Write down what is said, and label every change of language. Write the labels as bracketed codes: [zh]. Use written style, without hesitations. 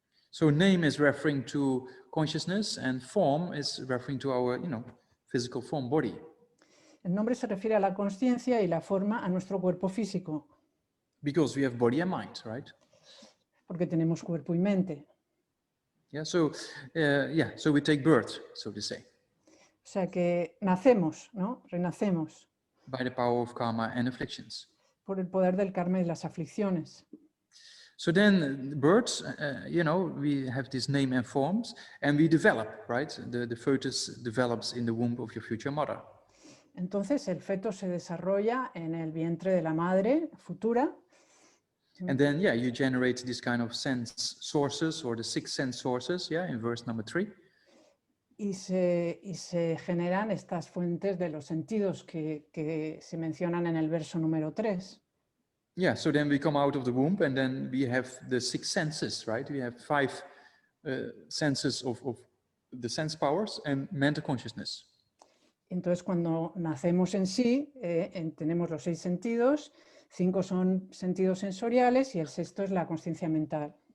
[en] So name is referring to consciousness, and form is referring to our, physical form, body. [es] El nombre se refiere a la consciencia y la forma a nuestro cuerpo físico. [en] Because we have body and mind, right? [es] Porque tenemos cuerpo y mente. [en] Yeah, so we take birth, so to say. [es] O sea que nacemos, ¿no? Renacemos. [en] By the power of karma and afflictions. [es] Por el poder del karma y las aflicciones. [en] So then birds, we have this name and forms, and we develop, right? The fetus develops in the womb of your future mother. [es] Entonces el feto se desarrolla en el vientre de la madre futura. [en] And then, you generate this kind of sense sources, or the 6 sense sources, in verse number 3. [es] Y se generan estas fuentes de los sentidos que se mencionan en el verso número 3. [en] Yeah, so then we come out of the womb, and then we have the 6 senses, right? We have 5 senses of the sense powers and mental consciousness. [es] Entonces, cuando nacemos en sí, tenemos los 6 sentidos, 5 son sentidos sensoriales y el sexto es la conciencia mental.